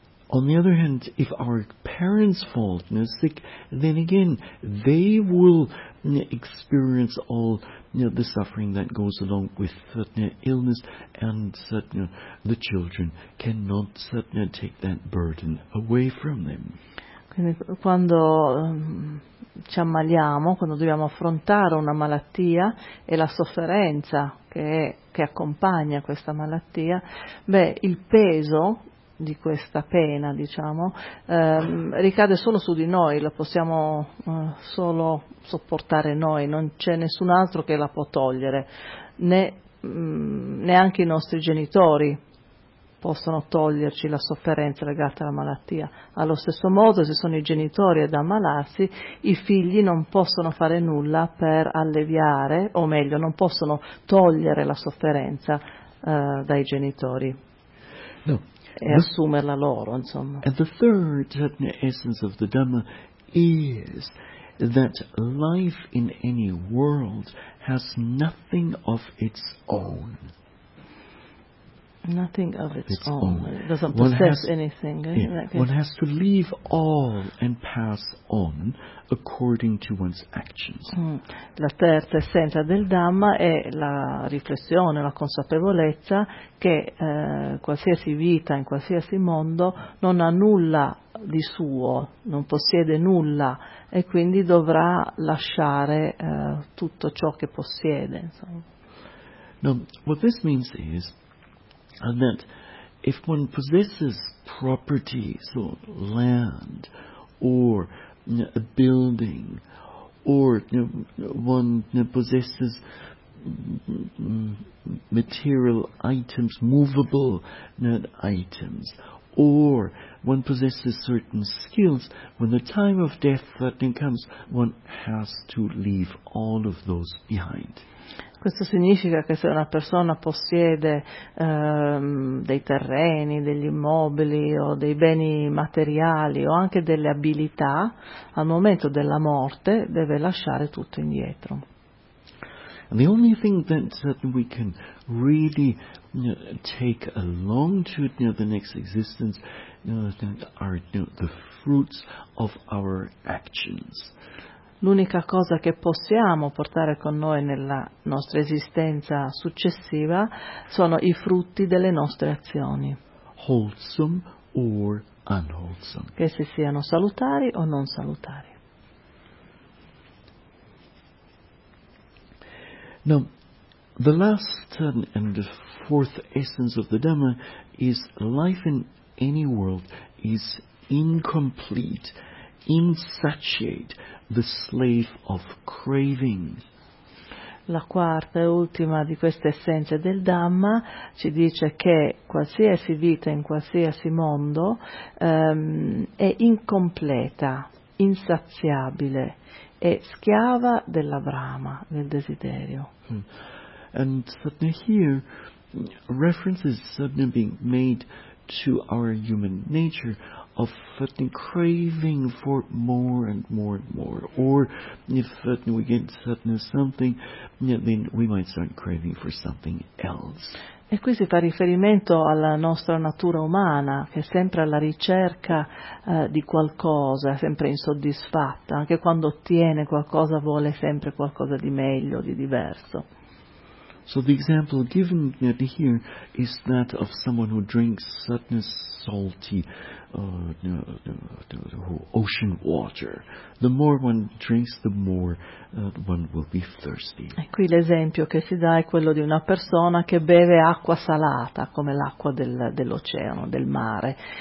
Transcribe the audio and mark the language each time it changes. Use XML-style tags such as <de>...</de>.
<en>On the other hand, if our parents fall sick, then again, they will experience all the suffering that goes along with illness, and the children cannot take that burden away from them.</en> <it>Quindi quando ci ammaliamo, quando dobbiamo affrontare una malattia e la sofferenza che accompagna questa malattia, beh, il peso di questa pena, diciamo, ricade solo su di noi, la possiamo solo sopportare noi, non c'è nessun altro che la può togliere, neanche i nostri genitori possono toglierci la sofferenza legata alla malattia. Allo stesso modo, se sono i genitori ad ammalarsi, i figli non possono fare nulla per alleviare, o meglio, non possono togliere la sofferenza dai genitori. No. E assumerla loro, insomma.</it> <en>And the third essence of the Dhamma is that life in any world has nothing of its own. Nothing of its own. Doesn't possess anything. Yeah. One has to leave all and pass on according to one's actions.</en> <it>La terza essenza del Dhamma è la riflessione, la consapevolezza che qualsiasi vita in qualsiasi mondo non ha nulla di suo, non possiede nulla e quindi dovrà lasciare tutto ciò che possiede.</it> <en>No, what this means is, and that if one possesses property, so land, or a building, or one possesses material items, movable items, or one possesses certain skills, when the time of death comes, one has to leave all of those behind.</en> <it>Questo significa che se una persona possiede dei terreni, degli immobili o dei beni materiali o anche delle abilità, al momento della morte deve lasciare tutto indietro.</it> <en>And the only thing that we can really take along to the next existence are the fruits of our actions.</en> <it>L'unica cosa che possiamo portare con noi nella nostra esistenza successiva sono i frutti delle nostre azioni.</it> <en>Wholesome or unwholesome.</en> <it>Che si siano salutari o non salutari.</it> <en>Now, the last and the fourth essence of the Dhamma is life in any world is incomplete, insatiate, the slave of craving.</en> <it>La quarta e ultima di queste essenze del Dhamma ci dice che qualsiasi vita in qualsiasi mondo è incompleta, insaziabile, è schiava della brama, del desiderio.</it> <en>And suddenly here references suddenly being made to our human nature of craving for more and more and more, or if we get something, then we might start craving for something else.</en> <it>E qui si fa riferimento alla nostra natura umana, che è sempre alla ricerca di qualcosa, sempre insoddisfatta, anche quando ottiene qualcosa vuole sempre qualcosa di meglio, di diverso.</it> <en>So the example given here is that of someone who drinks salty ocean water. The more one drinks, the more one will be thirsty.</en> <it>E qui l'esempio che si dà è quello di una persona che beve acqua salata, come l'acqua dell'oceano, del mare.</it>